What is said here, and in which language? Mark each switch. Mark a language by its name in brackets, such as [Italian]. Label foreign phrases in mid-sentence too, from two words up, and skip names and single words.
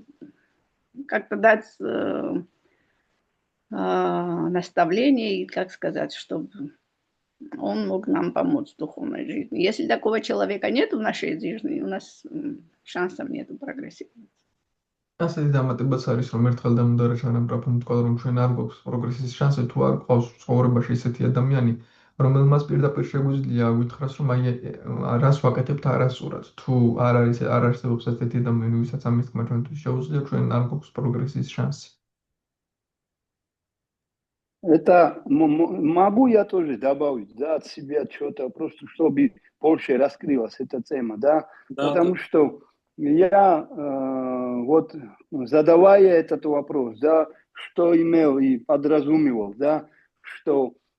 [Russian] Как-то дать наставление, и как сказать, чтобы он мог нам помочь в духовной жизни. Если такого человека нет в нашей жизни, у нас шансов нету прогрессировать. [Georgian] ასეთი დამატებაც არის, რომ ერთხელ Დამოдар Ачарამ პრაფუნ თქვა, რომ ჩვენ არ გვაქვს პროგრესის შანსი, თუ არ გვყავს ცხოვრებაში ისეთი ადამიანი, რომელმაც პირდაპირ შეგვიძლია ვითხრას, რომ აი რას ვაკეთებთ არასწორად. თუ არ არსებობს ასეთი ადამიანი, ვისაც ამის თქმა ჩვენთვის შეუძლია, ჩვენ არ გვაქვს პროგრესის შანსი. [Russian] Это могу я тоже добавить, да, от себя что-то, просто чтобы больше раскрылась эта тема, да, потому что я вот задавая этот вопрос, да, что имел и подразумевал, да, что